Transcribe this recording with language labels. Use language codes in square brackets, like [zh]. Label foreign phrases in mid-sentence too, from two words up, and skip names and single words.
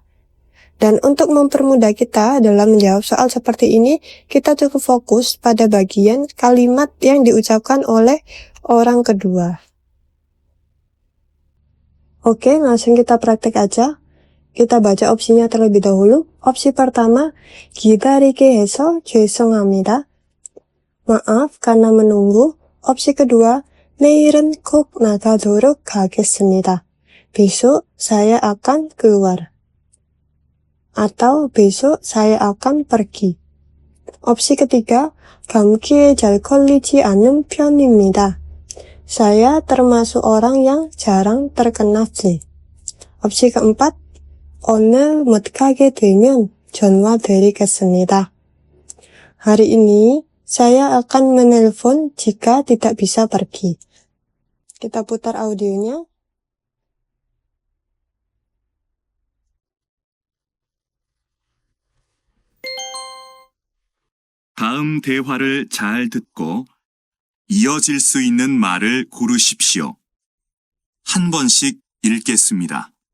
[id] Dan untuk mempermudah kita dalam menjawab soal seperti ini, kita cukup fokus pada bagian kalimat yang diucapkan oleh orang kedua. Oke, langsung kita praktek aja. Kita baca opsinya terlebih dahulu. Opsi pertama, [ko] 기다리게 해서 죄송합니다. [id] Maaf karena menunggu. Opsi kedua, [ko] 내일은 꼭 나가도록 하겠습니다. [id] Besok saya akan keluar. Atau besok saya akan pergi. Opsi ketiga, [ko] 감기에 잘 걸리지 않은 편입니다. [id] Saya termasuk orang yang jarang terkena flu. Opsi keempat, [ko] 오늘 못 가게 되면 전화드리겠습니다. [id] Hari ini saya akan menelpon jika tidak bisa pergi. Kita putar audionya. [ko] 다음 대화를 잘 듣고 이어질 수 있는 말을 고르십시오. 한 번씩 읽겠습니다.